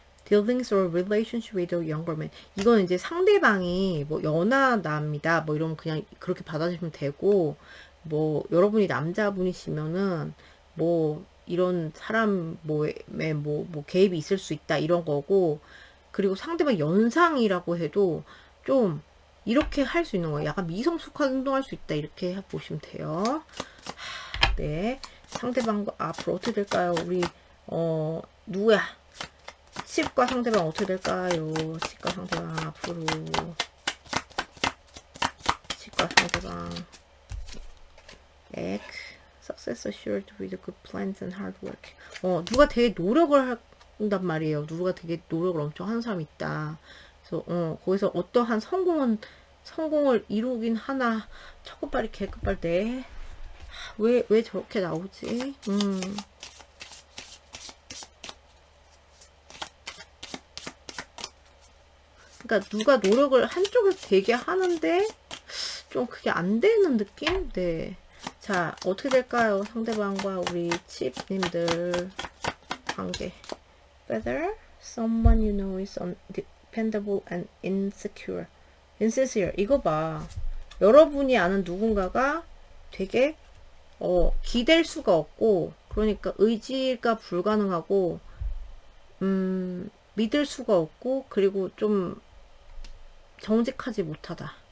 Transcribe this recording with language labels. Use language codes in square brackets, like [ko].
[en] Dealings or relationship with a younger man. [ko] 이건 이제 상대방이 연하답니다. 이러면 그냥 그렇게 받아주시면 되고, 여러분이 남자분이시면은 이런 사람 개입이 있을 수 있다 이런 거고, 그리고 상대방 연상이라고 해도 좀 이렇게 할 수 있는 거예요. 약간 미성숙하게 행동할 수 있다 이렇게 보시면 돼요. 네, 상대방과 앞으로 어떻게 될까요? 우리 누구야? 치과 상대방 어떻게 될까요? 치과 상대방 앞으로. 치과 상대방. [en] Success assured with good plans and hard work. [ko] 누가 되게 노력을 한단 말이에요. 누가 되게 노력을 엄청 하는 사람이 있다. 그래서 거기서 어떠한 성공을 이루긴 하나. 첫급발이 개급발 돼. 왜 저렇게 나오지? 그러니까 누가 노력을 한쪽에서 되게 하는데 좀 그게 안 되는 느낌? 네. 자, 어떻게 될까요? 상대방과 우리 칩님들 관계. [en] Whether someone you know is undependable and insincere. [ko] 이거 봐. 여러분이 아는 누군가가 되게 기댈 수가 없고, 그러니까 의지가 불가능하고, 믿을 수가 없고, 그리고 좀 정직하지 못하다.